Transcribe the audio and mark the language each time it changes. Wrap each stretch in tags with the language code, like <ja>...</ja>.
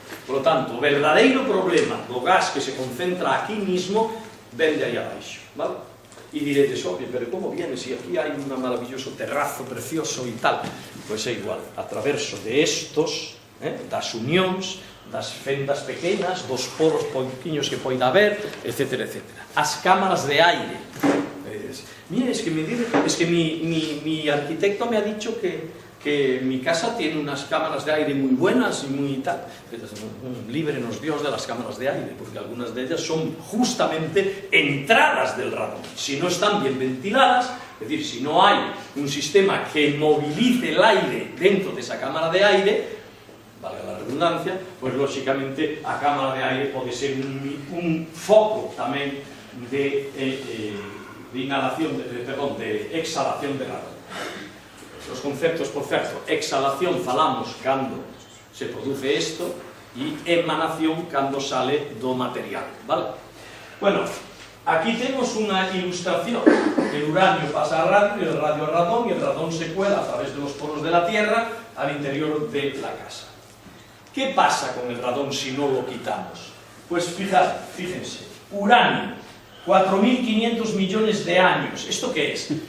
<es>Por lo tanto,</es> <gl>o verdadeiro problema do gas que se concentra</gl> <es>aquí mismo</es> <gl>ven de aí abaixo, vale? E diredes,</gl> <es>oye, pero como viene</es> <gl>si aquí hai un maravilloso terrazo precioso e tal? Pois é igual, a traverso de estos, das unións, das fendas pequenas, dos poros pouquiños que poida haber, etc. As cámaras de aire.</gl> <es>Mira, es que mi arquitecto me ha dicho que mi casa tiene unas cámaras de aire muy buenas y muy tal. Líbrenos Dios de las cámaras de aire, porque algunas de ellas son justamente entradas del radón. Si no están bien ventiladas, es decir, si no hay un sistema que movilice el aire dentro de esa cámara de aire, valga la redundancia, pues lógicamente</es> <gl>a cámara de aire pode ser un foco tamén de inhalación, de exhalación de radón. Os conceptos, por certo, exhalación falamos cando se produce isto e emanación cando sale do material, vale? Bueno, aquí temos unha ilustración.</gl> <es>El uranio pasa a radio, el radio a radón, y el radón se cuela a través de los poros de la Tierra al interior de la casa. ¿Qué pasa con el radón si no lo quitamos? Pues fíjense, uranio, 4.500 millones de años. ¿Esto qué es?</es>